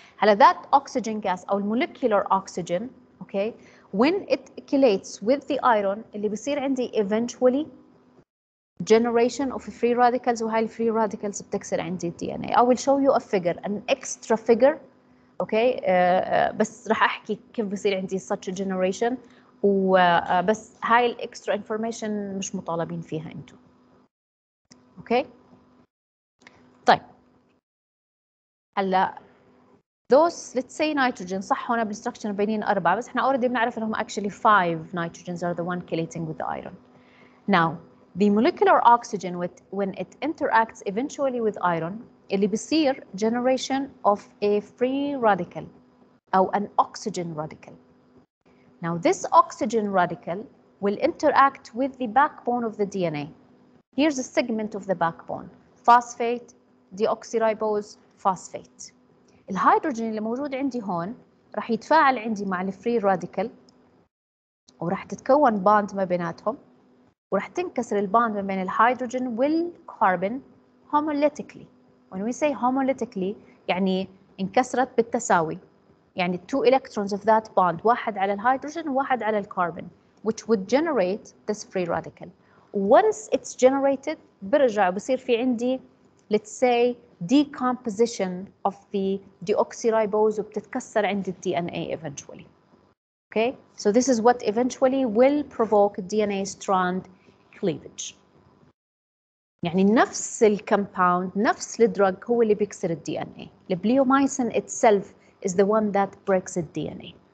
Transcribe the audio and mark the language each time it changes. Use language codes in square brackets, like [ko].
[en] هلا that oxygen gas أو molecular oxygen, okay, when it chelates with the iron [ar] اللي بيصير عندي [en] eventually generation of free radicals, [ar] وهاي الفري radicals بتكسر عندي [en] DNA. I will show you a figure, an extra figure. Okay. [ar] بس راح أحكي كيف بيصير عندي [en] such a generation [ar] وبس هاي الإكسترا information مش مطالبين فيها أنتم. [en] Okay. طيب هلا those let's say nitrogen [ar] صح هون بالستركشر بينين 4 بس احنا [en] already بنعرف انهم actually 5 nitrogens are the one chelating with the iron. Now the molecular oxygen when it interacts eventually with iron [ar] اللي بيصير [en] generation of a free radical أو an oxygen radical. Now this oxygen radical will interact with the backbone of the DNA. Here's a segment of the backbone. Phosphate, deoxyribose, phosphate. [ar] الهيدروجين اللي موجود عندي هون راح يتفاعل عندي مع الفري راديكال وراح تتكون باند ما بيناتهم وراح تنكسر الباند ما بين الهيدروجين والكربون homolytically. [en] When we say homolytically [ar] يعني انكسرت بالتساوي. [en] يعني two electrons of that bond [ar] واحد على الهيدروجين وواحد على الكربون [en] which would generate this free radical. Once it's generated [ar] برجع بصير في عندي [en] let's say decomposition of the deoxyribose [ar] وبتتكسر عند [en] DNA eventually. Okay, so this is what eventually will provoke DNA strand cleavage. [ar] يعني نفس الكمباوند نفس الدرug هو اللي بيكسر DNA. [en] البليومايسين itself is the one that breaks the DNA.